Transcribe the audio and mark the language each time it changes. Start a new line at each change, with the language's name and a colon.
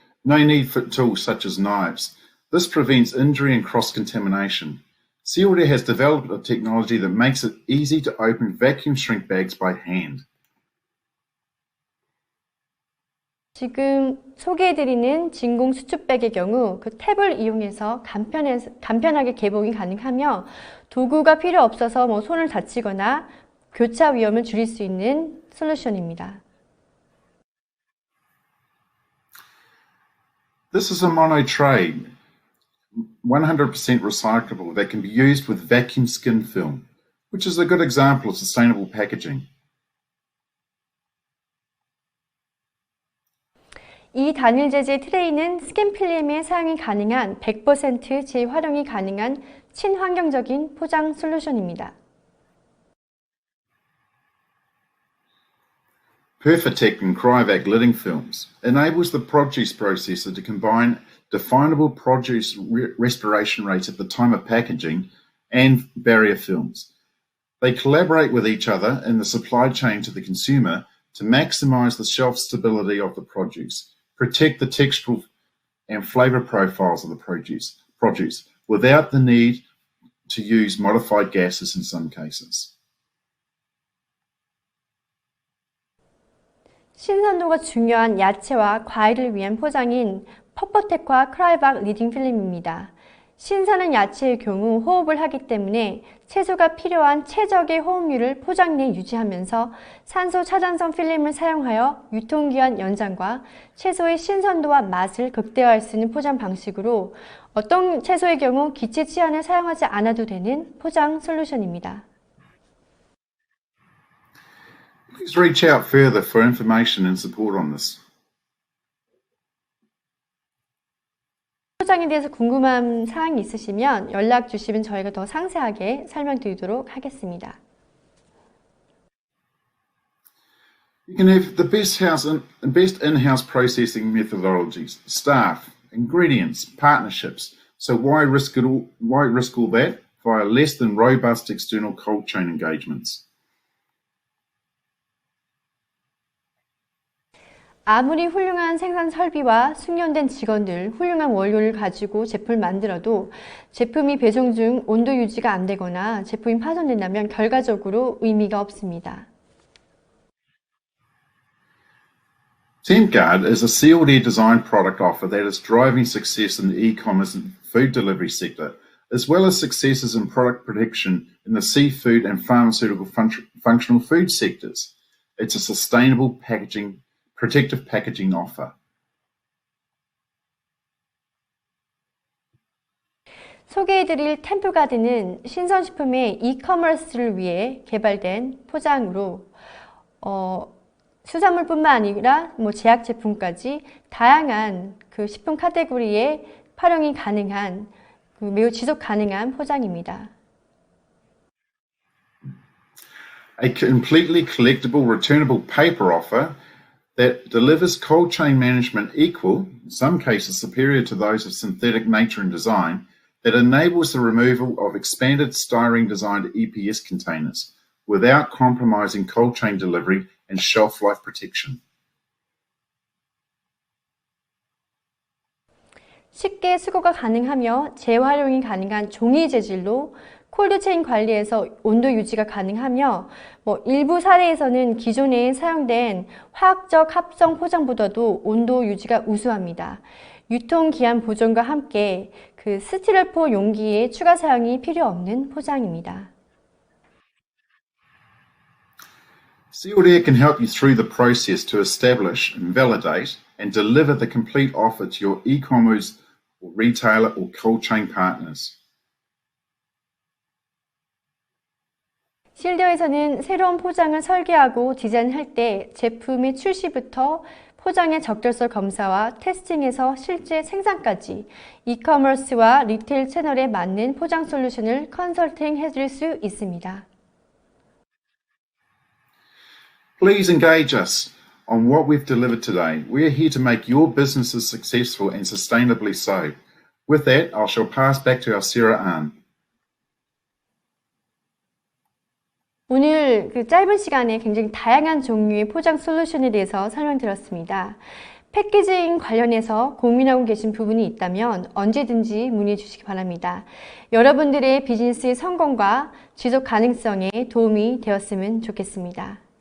English: No need for tools such as knives. This prevents injury and cross-contamination. Sealed Air has developed a technology that makes it easy to open vacuum shrink bags by hand.
Korean: 지금 소개해드리는 진공 수축백의 경우 그 탭을 이용해서 간편하게 개봉이 가능하며 도구가 필요 없어서 손을 다치거나 교차 위험을 줄일 수 있는 솔루션입니다.
English: This is a mono tray, 100% recyclable, that can be used with vacuum skin film, which is a good example of sustainable packaging.
Korean: 이 단일 재질 트레이는 스킨 필름에 사용이 가능한 100% 재활용이 가능한 친환경적인 포장 솔루션입니다.
English: Perfitect and Cryovac lidding films enables the produce processor to combine definable produce respiration rates at the time of packaging and barrier films. They collaborate with each other in the supply chain to the consumer to maximize the shelf stability of the produce, protect the textural and flavor profiles of the produce without the need to use modified gases in some cases.
Korean: 신선도가 중요한 야채와 과일을 위한 포장인 퍼퍼텍과 크라이박 리딩 필름입니다. 신선한 야채의 경우 호흡을 하기 때문에 채소가 필요한 최적의 호흡률을 포장 내에 유지하면서 산소 차단성 필름을 사용하여 유통기한 연장과 채소의 신선도와 맛을 극대화할 수 있는 포장 방식으로 어떤 채소의 경우 기체 치환을 사용하지 않아도 되는 포장 솔루션입니다.
English: Please reach out further for information and support on this.
Korean: 포장에 대해서 궁금한 사항이 있으시면 연락 주시면 저희가 더 상세하게 설명드리도록 하겠습니다.
English: You can have the best in-house processing methodologies, staff, ingredients, partnerships. So why risk all that via less than robust external cold chain engagements?
Korean: 아무리 훌륭한 생산 설비와 숙련된 직원들, 훌륭한 원료를 가지고 제품을 만들어도 제품이 배송 중 온도 유지가 안 되거나 제품이 파손된다면 결과적으로 의미가 없습니다.
English: TempGuard is a sealed air design product offer that is driving success in the e-commerce and food delivery sector, as well as successes in product protection in the seafood and pharmaceutical functional food sectors. It's a sustainable protective packaging offer.
Korean: 소개해드릴 템프가드는 신선식품의 이커머스를 위해 개발된 포장으로 수산물뿐만 아니라 제약 제품까지 다양한 그 식품 카테고리에 활용이 가능한 매우 지속 가능한 포장입니다.
English: A completely collectible, returnable paper offer that delivers cold chain management equal, in some cases superior to those of synthetic nature and design, that enables the removal of expanded styrene-designed EPS containers without compromising cold chain delivery and shelf life protection.
Korean: 쉽게 수거가 가능하며 재활용이 가능한 종이 재질로 콜드체인 관리에서 온도 유지가 가능하며 일부 사례에서는 기존에 사용된 화학적 합성 포장보다도 온도 유지가 우수합니다. 유통기한 보존과 함께 그 스티로폼 용기의 추가 사용이 필요 없는 포장입니다.
English: Sealed Air can help you through the process to establish and validate and deliver the complete offer to your e-commerce or retailer or cold chain partners.
Korean: 실드에서는 새로운 포장을 설계하고 디자인할 때 제품의 출시부터 포장의 적절성 검사와 테스팅에서 실제 생산까지 이커머스와 리테일 채널에 맞는 포장 솔루션을 컨설팅 해드릴 수 있습니다.
English: Please engage us on what we've delivered today. We are here to make your businesses successful and sustainably so. With that, I shall pass back to our Sarah Ann.
Korean: 오늘 그 짧은 시간에 굉장히 다양한 종류의 포장 솔루션에 대해서 설명드렸습니다. 패키징 관련해서 고민하고 계신 부분이 있다면 언제든지 문의해 주시기 바랍니다. 여러분들의 비즈니스의 성공과 지속 가능성에 도움이 되었으면 좋겠습니다.